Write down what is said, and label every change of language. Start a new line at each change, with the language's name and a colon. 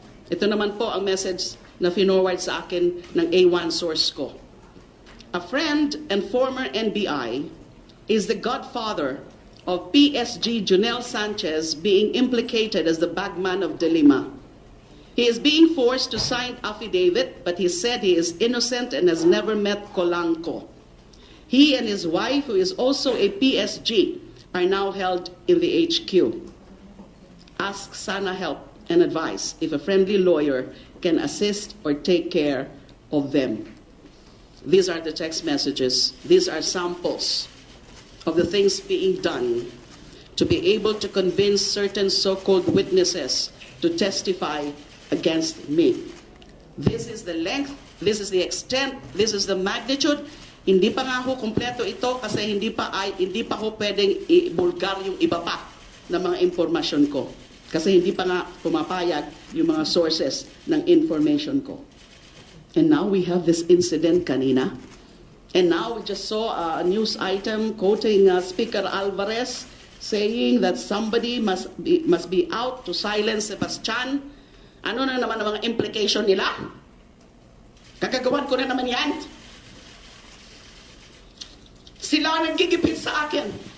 Filipino: Ito naman po ang message na finorward sa akin ng A1 source ko.
English: A friend and former NBI is the godfather of PSG Jonel Sanchez being implicated as the bagman of De Lima. He is being forced to sign affidavit, but he said he is innocent and has never met Colanco. He and his wife, who is also a PSG, are now held in the HQ. Ask Sana help and advice if a friendly lawyer can assist or take care of them. These are the text messages. These are samples of the things being done to be able to convince certain so-called witnesses to testify against me. This is the length, this is the extent, this is the magnitude.
Filipino: Hindi pa nga ho kompleto ito kasi hindi pa ho pwedeng i-bulgar yung iba pa na mga impormasyon ko. Kasi hindi pa nga pumapayag yung mga sources ng information ko.
English: And now we have this incident kanina. And now we just saw a news item quoting Speaker Alvarez saying that somebody must be out to silence Sebastian.
Filipino: Ano na naman ang mga implication nila? Kakagawan ko na naman yan. Sila ang nagigipit sa akin.